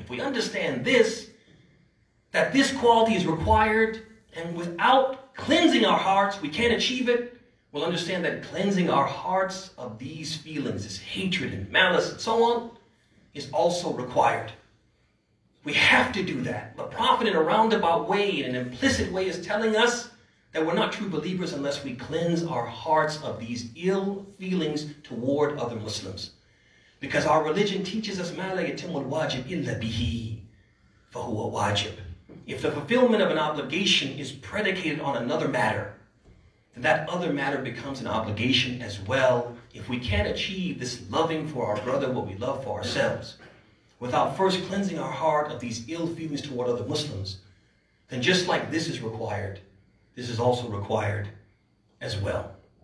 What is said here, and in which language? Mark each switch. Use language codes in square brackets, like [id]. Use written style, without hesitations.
[en] If we understand this, that this quality is required, and without cleansing our hearts, we can't achieve it, we'll understand that cleansing our hearts of these feelings, this hatred and malice and so on, is also required. We have to do that. The Prophet in a roundabout way, in an implicit way, is telling us that we're not true believers unless we cleanse our hearts of these ill feelings toward other Muslims. Because our religion teaches us, [ar] مَا لَا يَتِمُّ الْوَاجِبْ إِلَّا بِهِ فَهُوَ وَاجِبٌ. [en] If the fulfillment of an obligation is predicated on another matter, then that other matter becomes an obligation as well. If we can't achieve this loving for our brother what we love for ourselves, without first cleansing our heart of these ill feelings toward other Muslims, then just like this is required, this is also required as well.